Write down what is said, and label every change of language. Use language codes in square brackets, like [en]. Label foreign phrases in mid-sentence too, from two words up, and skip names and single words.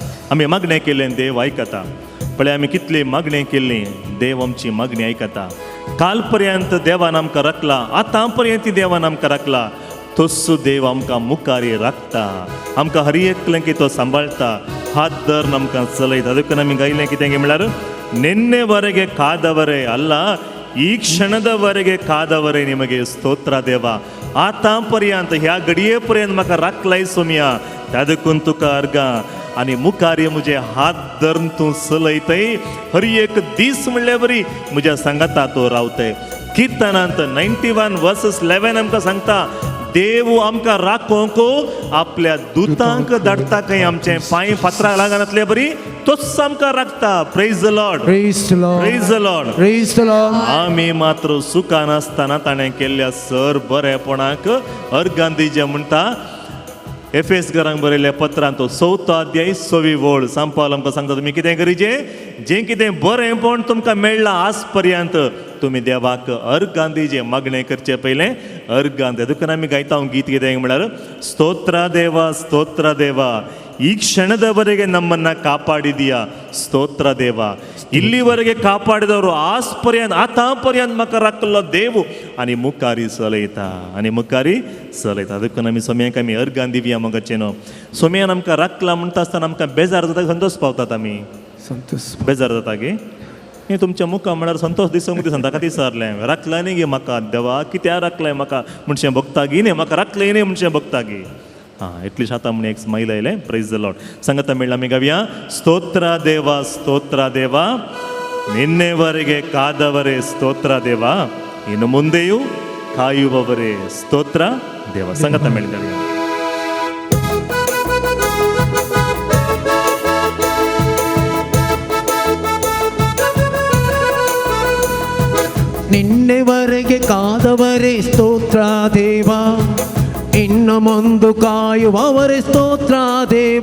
[kok] आमी मागणें केलें देव आयकता. पळय आमी कितली मागणें केल्ली देव आमची मागणी आयकता. काल पर्यंत देवान आमकां राखला, आतां पर्यंत देवान आमकां राखला. तोच देव आमकां मुखारी राखता, आमकां हर एकलें तो सांबाळटा, हात धरून आमकां चलयता. देखून आमी गायलें कितें म्हळ्यार [kn] ನಿನ್ನೆವರೆಗೆ ಕಾದವರೇ ಅಲ್ಲ, ಈ ಕ್ಷಣದವರೆಗೆ ಕಾದವರೇ ನಿಮಗೆ ಸ್ತೋತ್ರ ದೇವ. [kok] आता पर्यंत ह्या घडये पर्यंत म्हाका राखलाय सोम्या, त्यादकून तुका अर्गा. आनी मुखार म्हजे हात धरून तूं चलयतय, हर एक दीस म्हणले बरी म्हज्या सांगाता तो रावतय. किर्तनांत 91:11 आमकां सांगता, देव आमकां राखोंक आपल्या दुतांक धाडटा खंय आमचे पांय फातराक लागनातले बरी, तोच आमकां राखता. [en] Praise the Lord, Praise the Lord. Praise the Lord. Praise the Lord. [kok] आमी मात्र सुखान आसतना ताणें केल्ल्या सर बरेपणाक अर्गां दिजे म्हणटा. एफेसकारांक बरयल्ल्या पत्रांत तो 4 अध्याय 6 ओळ सांपाल आमकां सांगता, तुमी कितें करीचें, जें कितें बरेंपण तुमकां मेळ्ळां आज पर्यंत तुमी देवाक अर्गां दिजे. मागणें करचे पयलें अर्गां दे. देखून आमी गायता गीत कितें म्हळ्यार, [kn] ಸ್ತೋತ್ರ ದೇವ ಸ್ತೋತ್ರ ದೇವ, ಈ ಕ್ಷಣದವರೆಗೆ ನಮ್ಮನ್ನ ಕಾಪಾಡಿದೀಯಾ ಸ್ತೋತ್ರ ದೇವ. ಇಲ್ಲಿವರೆಗೆ ಕಾಪಾಡಿದವರು [kok] ಆಸ್ಪರ್ಯಂತ ಆತಾಪರ್ಯಂತ ಮಕ ರಾखलो देव आणि मुखारी चलयता, आणि मुखारी चलयता. देखून आमी सोम्याक आमी अर्गां दिवया मोगाचें न्हू. सोम्यान आमकां राखला म्हणटा आसतना आमकां बेजार जाता, संतोष पावतात आमी. संतोष. बेजार जाता गे हे तुमच्या मुखार म्हळ्यार संतोष दिसोंक दिसन ताका दिसरलें, राखला न्ही गे म्हाका देवा, कित्याक राखलाय म्हाका म्हणचें भोगता गी न्ही, म्हाका राखलय न्ही म्हणचें भोगता गी. हां एटलीस्ट आतां म्हण एक स्माईल आयलें. [en] Praise the Lord. [kok] सांगता मेळ्ळा आमी गावया, [kn] ಸ್ತೋತ್ರ ದೇವ ಸ್ತೋತ್ರ ದೇವ, ನಿನ್ನೆವರೆಗೆ ಕಾದವರೇ ಸ್ತೋತ್ರ ದೇವ, ಇನ್ನು ಮುಂದೆಯೂ ಕಾಯುವವರೇ ಸ್ತೋತ್ರ ದೇವ. [kok] ಸಂಗತ ಮೇಳಿದಾವೆ. [kn] ನಿನ್ನೆವರೆಗೆ ಕಾದವರೇ ಸ್ತೋತ್ರ ದೇವ, ಇನ್ನು ಮುಂದು ಕಾಯುವವರೇ ಸ್ತೋತ್ರ ದೇವ.